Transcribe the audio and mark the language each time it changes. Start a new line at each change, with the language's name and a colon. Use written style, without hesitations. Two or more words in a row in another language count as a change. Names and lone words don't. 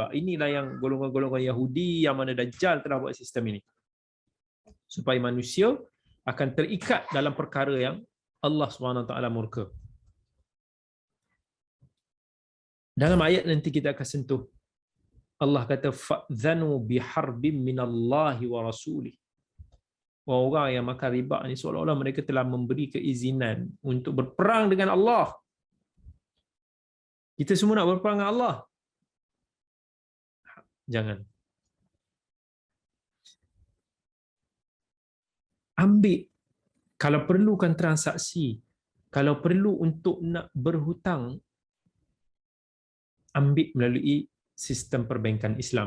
Malay: Inilah yang golongan-golongan Yahudi yang mana Dajjal telah buat sistem ini, supaya manusia akan terikat dalam perkara yang Allah SWT murka. Dalam ayat nanti kita akan sentuh, Allah kata
Arabic: فأذنوا بحرب من الله ورسوله.
Malay: Orang yang makan riba ni seolah-olah mereka telah memberi keizinan untuk berperang dengan Allah. Kita semua nak berperang dengan Allah. Jangan. Ambil, kalau perlukan transaksi, kalau perlu untuk nak berhutang, ambil melalui sistem perbankan Islam.